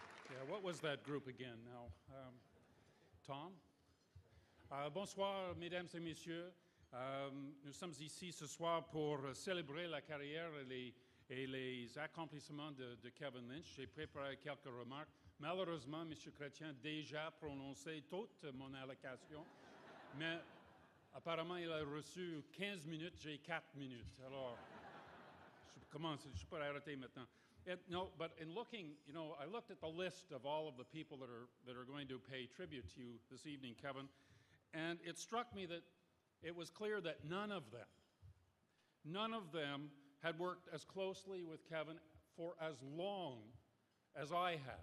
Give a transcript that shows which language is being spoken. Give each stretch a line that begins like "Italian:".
English: Yeah, what was that group again now? Tom?
French: Bonsoir, mesdames et messieurs. Nous sommes ici ce soir pour célébrer la carrière et les accomplissements de Kevin Lynch. J'ai préparé quelques remarques. Malheureusement, M. Chrétien a déjà prononcé toute mon allocation, mais apparemment, il a reçu 15 minutes, j'ai 4 minutes. Alors, je peux arrêter maintenant.
English: No, but in looking, I looked at the list of all of the people that are going to pay tribute to you this evening, Kevin, and it struck me that it was clear that none of them had worked as closely with Kevin for as long as I had.